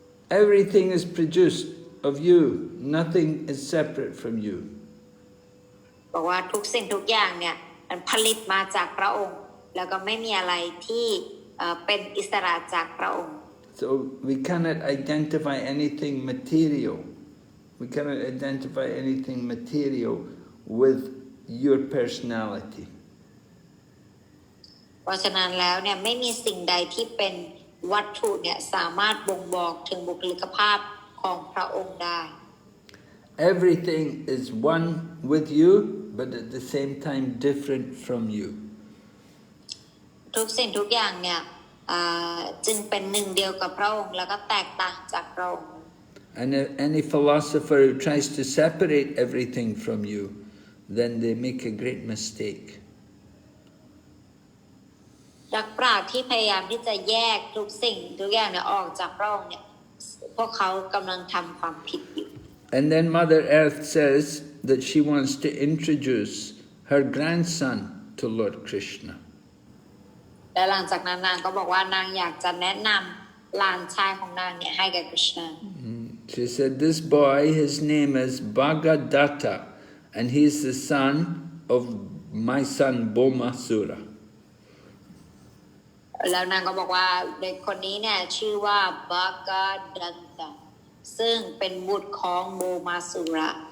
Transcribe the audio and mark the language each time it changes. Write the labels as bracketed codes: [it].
[en] Everything is produced of you. Nothing is separate from you. [th] บอกว่าทุกสิ่งทุกอย่างเนี่ยมันผลิตมาจากพระองค์แล้วก็ไม่มีอะไรที่เป็นอิสระจากพระองค์ [en] So we cannot identify anything material. We cannot identify anything material with your personality. [th] เพราะฉะนั้นแล้วเนี่ยไม่มีสิ่งใดที่เป็นวัตถุเนี่ยสามารถบ่งบอกถึงบุคลิกภาพของพระองค์ได้ [en] Everything is one with you, but at the same time different from you. [th] ทุกสิ่งทุกอย่างเนี่ยจึงเป็นหนึ่งเดียวกับพระองค์แล้วก็แตกต่างจากพระองค์ [en] And if any philosopher who tries to separate everything from you, then they make a great mistake. [th] นักปราชญ์ที่พยายามที่จะแยกทุกสิ่งทุกอย่างเนี่ยออกจากพระองค์เนี่ยพวกเขากำลังทำความผิดอยู่ [en] And then Mother Earth says that she wants to introduce her grandson to Lord Krishna. [th] และหลังจากนั้นนางก็บอกว่านางอยากจะแนะนำหลานชายของนางเนี่ยให้กับกฤษณะ [en] She said, this boy, his name is Bhagadatta, and he's the son of my son Bhaumāsura. [th] แล้วนางก็บอกว่าเด็กคนนี้เนี่ยชื่อว่าบากาดัตตะซึ่งเป็นบุตรของโบมาสุระ